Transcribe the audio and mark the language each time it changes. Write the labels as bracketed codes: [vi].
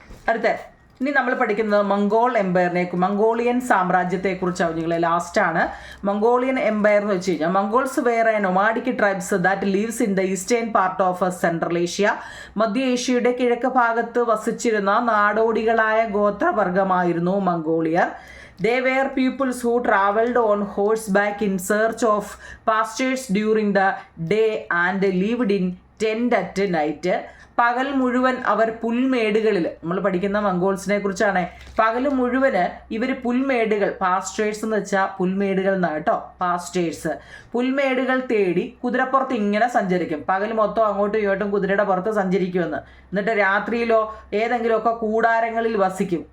[ml] അടുത്ത ഇനി നമ്മൾ പഠിക്കുന്നത് മംഗോളിയൻ സാമ്രാജ്യത്തെക്കുറിച്ചാണ്. നിങ്ങൾ ലാസ്റ്റാണ്. മംഗോളിയൻ എംപയർ എന്ന് വെച്ച് കഴിഞ്ഞാൽ [en] Mongols were a nomadic tribes that leaves in the eastern part of central Asia. [ml] മധ്യ ഏഷ്യയുടെ കിഴക്ക് ഭാഗത്ത് വസിച്ചിരുന്ന നാടോടികളായ ഗോത്രവർഗമായിരുന്നു മംഗോളിയർ. [en] They were peoples who traveled on horseback in search of pastures during the day and lived in tent at night. [ml] പകൽ മുഴുവൻ അവർ പുൽമേടുകളിൽ, നമ്മൾ പഠിക്കുന്ന മംഗോൾസിനെ കുറിച്ചാണ്, പകൽ മുഴുവന് ഇവർ പുൽമേടുകൾ, പാസ്റ്റേഴ്സ് എന്ന് വെച്ചാൽ പുൽമേടുകൾ എന്നാണ് കേട്ടോ, പാസ്റ്റേഴ്സ്, പുൽമേടുകൾ തേടി കുതിരപ്പുറത്ത് ഇങ്ങനെ സഞ്ചരിക്കും. പകൽ മൊത്തം അങ്ങോട്ടും ഇങ്ങോട്ടും കുതിരയുടെ പുറത്ത് സഞ്ചരിക്കുമെന്ന്. എന്നിട്ട് രാത്രിയിലോ ഏതെങ്കിലുമൊക്കെ കൂടാരങ്ങളിൽ വസിക്കും.